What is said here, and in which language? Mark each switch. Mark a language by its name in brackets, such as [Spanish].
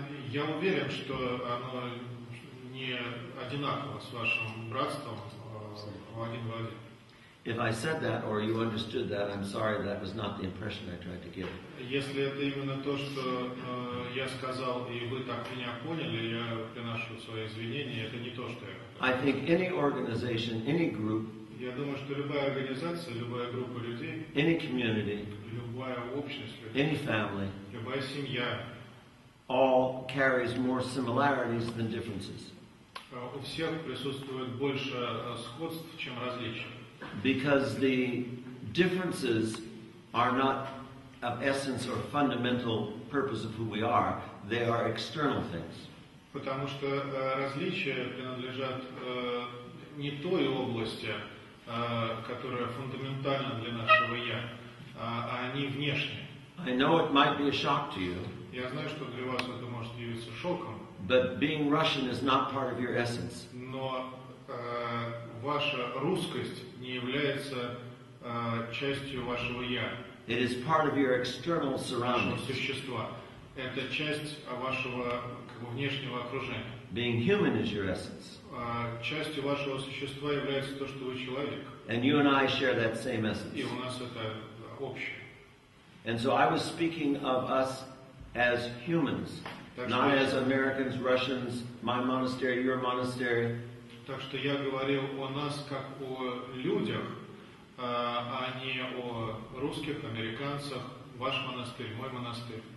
[Russian] Я уверен, что оно не одинаково с вашим братством один в один. [English] If I said that or you understood that, I'm sorry, that was not the impression I tried to give. [Russian] Если это именно то, что я сказал, и вы так меня поняли, я приношу свои извинения, это не то, что я хотел. [English] I think any organization, any group, [Russian] Я думаю, что любая организация, любая группа людей, [English] any community, [Russian] любая общность людей, [English] any family, [Russian] любая семья, [English] all carries more similarities than differences. [Russian] у всех присутствует больше сходств, чем различий. [English] Because the differences are not of essence or fundamental purpose of who we are, they are external things. [Russian] Потому что различия принадлежат не той области, которая фундаментальна для нашего «я», а они внешние. [English] I know it might be a shock to you, [Russian] Я знаю, что для вас это может явиться шоком, [English] but being Russian is not part of your essence. [Russian] но ваша русскость не является частью вашего «я», [English] It is part of your external [Russian] вашего [English] surroundings. [Russian] существа. Это часть вашего внешнего окружения. [English] Being human is your essence. [Russian] Частью вашего существа является то, что вы человек. [English] And you and I share that same [Russian] И [English] essence. [Russian] у нас это общее. [English] And so I was speaking of us as humans, not as Americans, Russians, my monastery, your monastery. [Russian] Так что я говорил о нас как о людях, а не о русских, американцах, ваш монастырь, мой монастырь.